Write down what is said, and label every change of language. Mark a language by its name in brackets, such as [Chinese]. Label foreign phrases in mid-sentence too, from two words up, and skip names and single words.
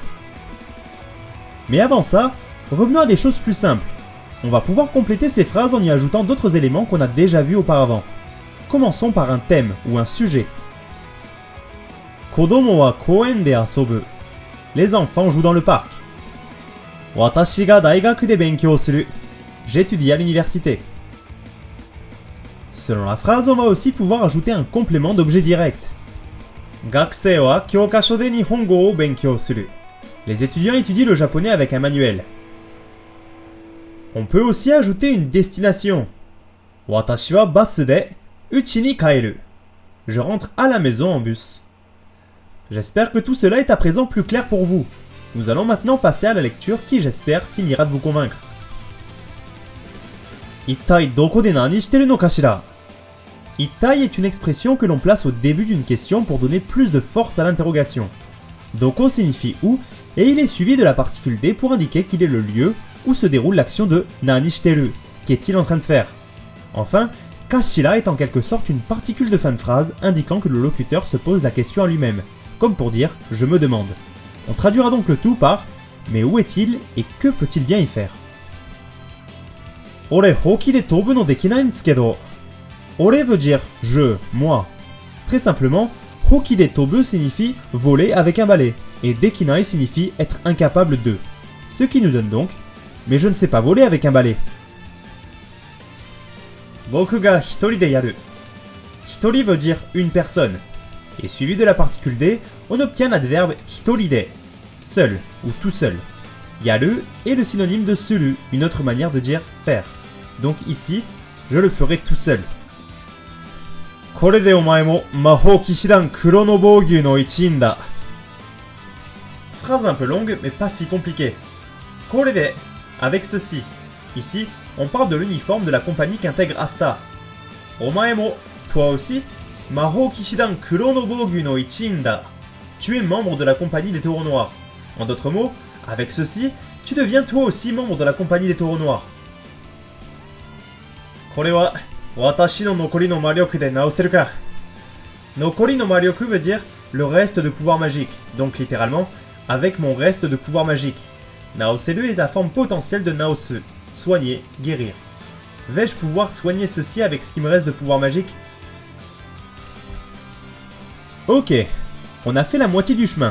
[French] Mais avant ça, revenons à des choses plus simples. On va pouvoir compléter ces phrases en y ajoutant d'autres éléments qu'on a déjà vus auparavant. Commençons par un thème ou un sujet. [Japanese] 子供は公園で遊ぶ. [French] Les enfants jouent dans le parc. [Japanese] 私が大学で勉強する. [French] J'étudie à l'université. Selon la phrase, on va aussi pouvoir ajouter un complément d'objet direct. [Japanese] 学生は教科書で日本語を勉強する. [French] Les étudiants étudient le japonais avec un manuel. On peut aussi ajouter une destination. [Japanese] 私はバスで家に帰る. [French] Je rentre à la maison en bus. J'espère que tout cela est à présent plus clair pour vous. Nous allons maintenant passer à la lecture qui, j'espère, finira de vous convaincre. [Japanese] 一体どこで何してるのかしら? [French] Ittai est une expression que l'on place au début d'une question pour donner plus de force à l'interrogation. Doko signifie où et il est suivi de la particule de pour indiquer qu'il est le lieu où se déroule l'action de [Japanese] 何してる, [French] qu'est-il en train de faire. Enfin, kashira est en quelque sorte une particule de fin de phrase indiquant que le locuteur se pose la question à lui-même, comme pour dire « je me demande ». On traduira donc le tout par « mais où est-il et que peut-il bien y faire ?» [Japanese] 俺ほうきで飛ぶのできないんですけど. [French] Ore veut dire « je, moi ». Très simplement, [Japanese] ほうきで飛ぶ [French] signifie « voler avec un balai » et dekinai signifie « être incapable de ». Ce qui nous donne donc « mais je ne sais pas voler avec un balai ». [Japanese] 僕が一人でやる. [French] Hitori veut dire « une personne ». Et suivi de la particule de, on obtient l'adverbe [Japanese] 一人で, [French] seul ou tout seul. Yaru est le synonyme de suru, une autre manière de dire faire. Donc ici, je le ferai tout seul. [Japanese] これでお前も魔法騎士団黒の暴牛の一員だ. [French] Phrase un peu longue, mais pas si compliquée. [Japanese] これで, [French] avec ceci. Ici, on parle de l'uniforme de la compagnie qu'intègre Asta. [Japanese] お前も, [French] toi aussi, [Japanese] 魔法騎士団黒の暴牛の一員だ. [French] Tu es membre de la compagnie des taureaux noirs. En d'autres mots, avec ceci, tu deviens toi aussi membre de la compagnie des taureaux noirs. [Japanese] これは、私の残りの魔力で治せるか. 残りの魔力 [French] veut dire le reste de pouvoir magique, donc littéralement, avec mon reste de pouvoir magique. Naoseru est la forme potentielle de naosu, soigner, guérir. Vais-je pouvoir soigner ceci avec ce qui me reste de pouvoir magique? Ok, on a fait la moitié du chemin.